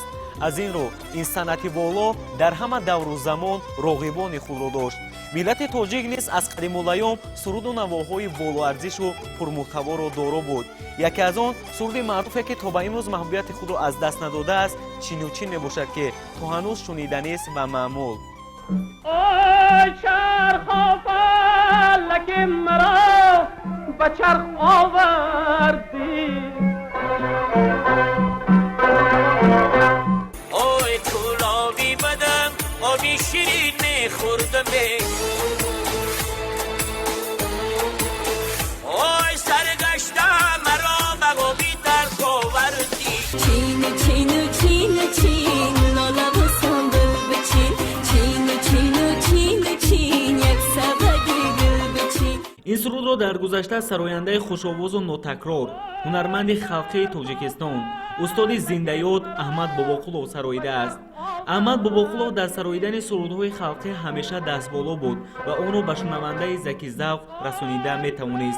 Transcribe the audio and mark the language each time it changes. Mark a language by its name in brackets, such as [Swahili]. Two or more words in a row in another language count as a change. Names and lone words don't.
[Tajik] аз ин рӯ ин санъати воло дар ҳама давру замон роғибони худро дошт. миллати тоҷик низ аз қадимулайём суруду навоҳои волоарзишу пурмуҳтаворо доро буд. яке аз он суруди маъруфе ки то ба имрӯз маҳбубияти худро аз даст надодааст чину чин мебошад ки то ҳанӯз шуниданист ва маъмул. [Persian] ای چرخ فلک مرا به چرخ آوردی ای کلاوی بدم آبی شیرین میخوردم ای سرگشتم مرا به آبی در آوردی چین چین چین چین لالا و سندل بچین [Tajik] ин сурудро дар гузашта сарояндаи хушовозу нотакрор ҳунарманди халқии тоҷикистон устоди зиндаёд аҳмад бобоқулов сароидааст. аҳмад бобоқулов дар сароидани сурудҳои халқӣ ҳамеша дастболо буд ва онро ба шунавандаи закизавқ расонида метавонист.